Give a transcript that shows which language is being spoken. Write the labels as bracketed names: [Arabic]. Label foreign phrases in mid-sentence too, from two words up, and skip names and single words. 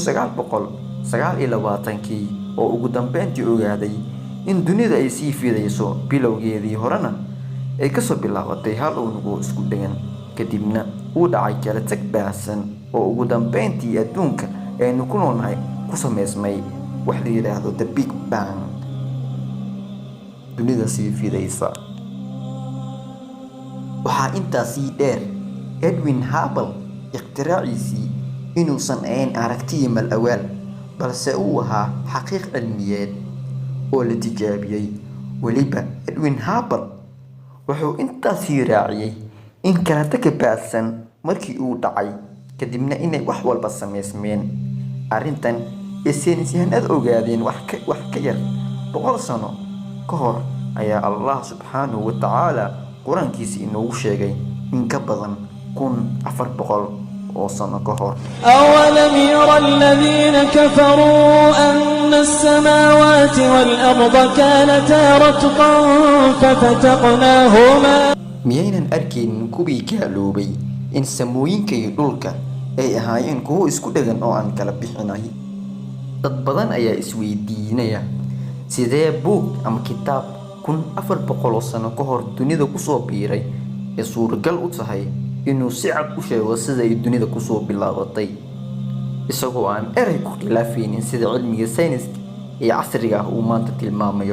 [Somali] sanadkii 1900 29kii oo ugu dambeyntii ogaaday in dunida ay sii fidayso bilowgeedii horena ay kasoo bilaabatay hal unug oo isku dhegan, kadibna uu dhacay kala tag baahsan oo ugu dambeyntii adduunka aynu ku noolnahay ku samaysmay wax la yidhaahdo [English] the big bang, [Somali] dunida sii fidaysa. waxaa intaas sii dheer Edwin Hubble ikhtiraciisii inuusan ahayn aragtiyo mal awaal, balse uu ahaa xaqiiq cilmiyeed oo la tijaabiyey. weliba Edwin Hubble wuxuu intaas sii raaciyey in kala tag baahsan markii uu dhacay kadibna inay wax walba samaysmeen. arrintan ay saynisyahanada ogaadeen wax ka yar 100 sano ka hor ayaa Allah [Arabic] سبحانه وتعالى [Somali] quraankiisa inoogu sheegay in ka badan 1400 sano ka hor. [Arabic] أولم يرى الذين كفروا أن السماوات والأرض كانتا رتقا ففتقناهما. [Somali] miyaynan arkaynin kuwii gaaloobay in samooyinka iyo dhulka ay ahaayeen kuwo isku dhegan oo aan kala bixinay? dad badan ayaa isweydiinaya sidee buug ama kitaab 1400 sano ka hor dunida kusoo biiray ee suuragal u tahay inuu si cad u sheego sida ay dunida kusoo bilaabatay, isagoo aan eray ku khilaafaynin sida cilmiga sayniska ee casriga ah uu maanta tilmaamayo.